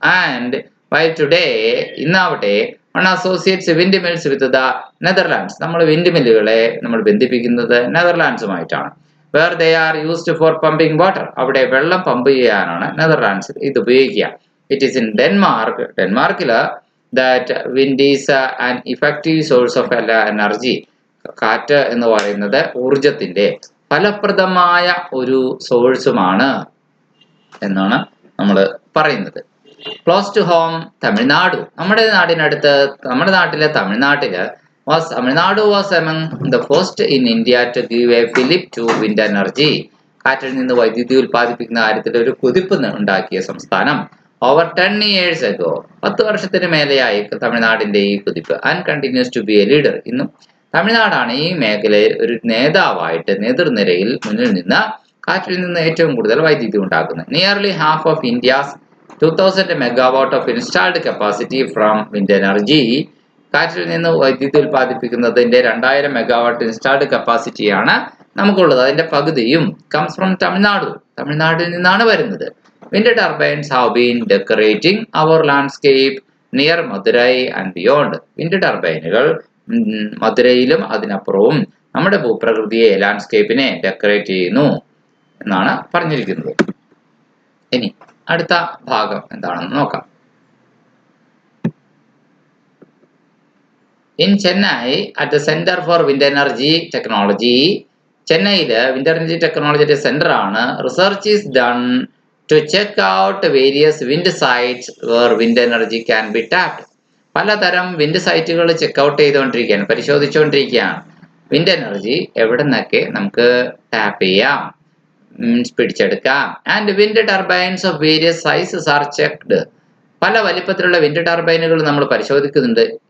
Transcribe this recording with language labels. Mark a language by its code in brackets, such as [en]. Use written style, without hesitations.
[en] And by today, ഇന്നാവട്ടെ, associates wind mills with the Netherlands. [ml] നമ്മൾ wind മില്ലുകളെ നമ്മൾ ബന്ധിപ്പിക്കുന്നത് നെതർലാൻഡ്സുമായിട്ടാണ്. [en] Where they are used for pumping water. [ml] അവിടെ വെള്ളം pump ചെയ്യാനാണ് നെതർലാൻഡ്സിൽ ഇത് ഉപയോഗിക്കുക. [en] It is in Denmark. ഡെൻമാർക്കില് that wind is an effective source of energy. [ml] കാറ്റ് എന്ന് പറയുന്നത് ഊർജത്തിന്റെ ഫലപ്രദമായ ഒരു സോഴ്സുമാണ് എന്നാണ് നമ്മൾ പറയുന്നത്. [en] Close to home, Tamil Nadu. [ml] നമ്മുടെ നാട്ടിലെ [en] Tamil Nadu was among the first in India to give a fillip to wind energy. [ml] കാറ്റിൽ നിന്ന് വൈദ്യുതി ഉൽപ്പാദിപ്പിക്കുന്ന കാര്യത്തിൽ ഒരു കുതിപ്പ് ഉണ്ടാക്കിയ സംസ്ഥാനം. [en] Over 10 years ago, [ml] 10 വർഷത്തിന് മേലെയായി തമിഴ്നാടിന്റെ ഈ കുതിപ്പ്. [en] And continues to be a leader. [ml] ഇന്നും തമിഴ്നാടാണ് ഈ മേഖലയിൽ ഒരു നേതാവായിട്ട് നേതൃനിരയിൽ മുന്നിൽ നിന്ന് കാറ്റിൽ നിന്ന് ഏറ്റവും കൂടുതൽ വൈദ്യുതി ഉണ്ടാക്കുന്നത്. [en] Nearly half of India's 2000 megawatt of installed capacity from wind energy. [ml] കാറ്റിൽ നിന്ന് വൈദ്യുതി ഉൽപ്പാദിപ്പിക്കുന്നതിന്റെ 2000 മെഗാവാട്ട് ഇൻസ്റ്റാൾഡ് കപ്പാസിറ്റിയാണ് നമുക്കുള്ളത്. അതിന്റെ പകുതിയും [en] comes from [ml] തമിഴ്നാടിൽ നിന്നാണ് വരുന്നത്. [en] Wind turbines have been decorating our landscape near Madurai and beyond. [ml] Wind ടർബൈനുകൾ മധുരയിലും അതിനപ്പുറവും നമ്മുടെ ഭൂപ്രകൃതിയെ, ലാൻഡ്സ്കേപ്പിനെ ഡെക്കറേറ്റ് ചെയ്യുന്നു എന്നാണ് പറഞ്ഞിരിക്കുന്നത്. ഇനി അടുത്ത ഭാഗം എന്താണെന്ന് നോക്കാം. [en] In Chennai at the centre for wind energy technology. [ml] ചെന്നൈയില് wind energy ടെക്നോളജിയുടെ സെന്റർ ആണ്. [en] Research is done to check out various wind sites where wind energy can be tapped. [ml] പലതരം വിൻഡ് സൈറ്റുകൾ ചെക്കൗട്ട് ചെയ്തുകൊണ്ടിരിക്കുകയാണ്, പരിശോധിച്ചുകൊണ്ടിരിക്കുകയാണ്. വിൻഡ് എനർജി എവിടെ നിന്നൊക്കെ നമുക്ക് ടാപ്പ് ചെയ്യാം, പിടിച്ചെടുക്കാം. [en] And wind turbines of various sizes are checked. [ml] പല വലിപ്പത്തിലുള്ള വിൻഡ് ടർബൈനുകൾ നമ്മൾ പരിശോധിക്കുന്നുണ്ട്.